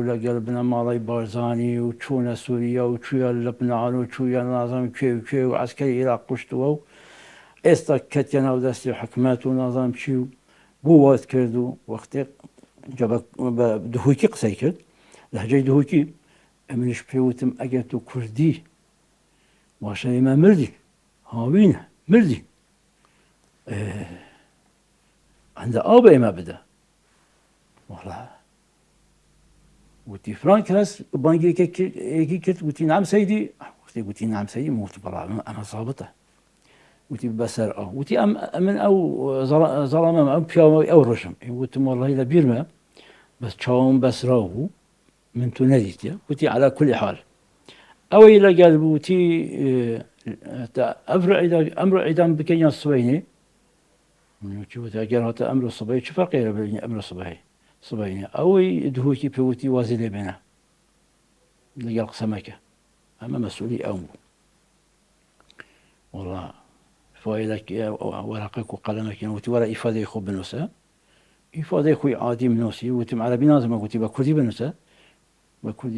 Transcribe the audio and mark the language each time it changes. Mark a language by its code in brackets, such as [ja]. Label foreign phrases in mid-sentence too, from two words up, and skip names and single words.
[ckb] لەگەڵ بنە ماڵی بارزانی و چوونە سووریا و چوویە لەبنان و چوویە نازانم کوێ و کوێ و عەسکەری عێراق کوشتووە و ئێستا کەتیە ناو دەستی حکومەت و نازانم چی و بۆ وات کرد و وەختێ بە دهۆکی قسەی کرد لەهجەی دهۆکی ئەمنیش پێوتم ئەگەر تو کوردی باشە ئێمە مردی هاوینە مردی هەندە ئاو بە ئێمە بدە وەڵا وتی فلان کەس بانگێکی کرد وتی نام سەیدی وەختێ وتی نام سەیدی وتی بەڵا ئەمە زابەتە وتی بەسەر ئەو وتی من ئەو زەڵامەم ئەو پیاوە ئەو ڕۆژم وتم وەڵی لە بیرمە بەس چاوم بەسرا بوو من تو نەدیتە وتی [ar] عەلا کولی حال [ckb] ئەوەی لەگەڵ بووتی ئەمڕۆ عیدام بکەین یان سبەینێ ئەگەر هاتە ئەمڕۆ سبەی چ فەرقێرە بینی ئەمڕۆ سبەینێ ئەوەی دهۆکی پێوتی وازی لێ بێنە لەگەڵ قسەمەکە ئەمە مەسئولی ئەو بوو وەڵا فایدەکی وەرەقێک و قەلەمێکیان وتی وەرە ئیفادەی خۆ بنووسە ئیفادەی خۆی عادی منووسی وتم عەرەبی نازانم وتی بە کوردی بنووسە بە کوردی